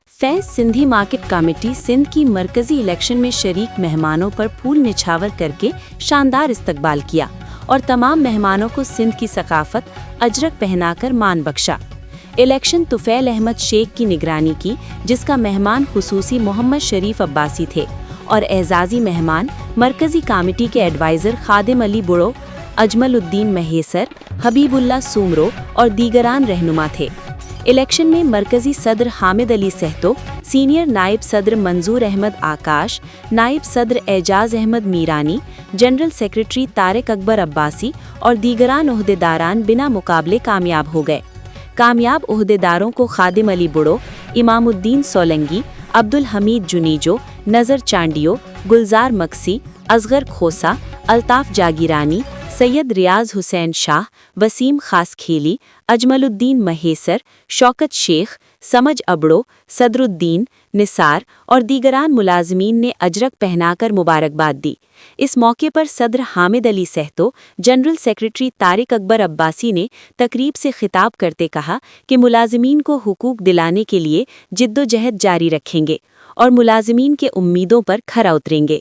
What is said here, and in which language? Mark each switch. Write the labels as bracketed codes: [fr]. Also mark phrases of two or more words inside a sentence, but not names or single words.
[ur] فیض سندھی مارکیٹ کمیٹی سندھ کی مرکزی الیکشن میں شریک مہمانوں پر پھول نچھاور کرکے شاندار استقبال کیا اور تمام مہمانوں کو سندھ کی ثقافت اجرک پہناکر مان بخشا. الیکشن طفیل احمد شیخ کی نگرانی کی، جسکا مہمان خصوصی محمد شریف عباسی تھے اور اعزازی مہمان مرکزی کمیٹی کے ایڈوائزر خادم علی بڑو، اجمل الدین مہیسر، حبیب اللہ سومرو اور دیگران رہنما تھے. الیکشن میں مرکزی صدر حامد علی سہتو، سینئر نائب صدر منظور احمد آکاش، نائب صدر اعجاز احمد میرانی، جنرل سیکریٹری طارق اکبر عباسی اور دیگران عہدیداران بنا مقابلے کامیاب ہو گئے. کامیاب عہدیداروں کو خادم علی بڑو، امام الدین سولنگی، عبدالحمید جونیجو، نذر چانڈیو، گلزار مکسی، اصغر کھوسہ، الطاف جاگیرانی، سید ریاض حسین شاہ، وسیم خاص خیلی، اجمل الدین مہیسر، شوکت شیخ، سمجھ ابڑو، صدرالدین، نثار اور دیگران ملازمین نے اجرک پہناکر مبارکباد دی. اس موقع پر صدر حامد علی سہتو، جنرل سیکریٹری طارق اکبر عباسی نے تقریب سے خطاب کرتے کہا کہ ملازمین کو حقوق دلانے کے لیے جدوجہد جاری رکھیں گے اور ملازمین کے امیدوں پر کھرا اتریں گے.